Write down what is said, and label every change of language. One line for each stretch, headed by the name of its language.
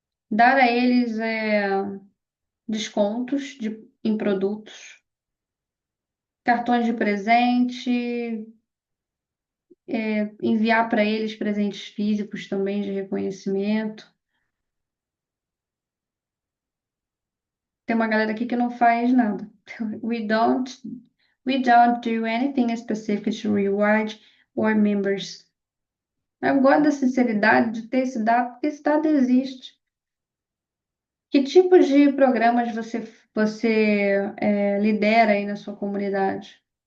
Portuguese: Dar a eles descontos em produtos, cartões de presente, enviar para eles presentes físicos também de reconhecimento. Tem uma galera aqui que não faz nada.
English: We don't, we don't do anything specific to reward our members.
Portuguese: Eu gosto da sinceridade de ter esse dado, porque esse dado existe. Que tipo de programas você lidera aí na sua comunidade?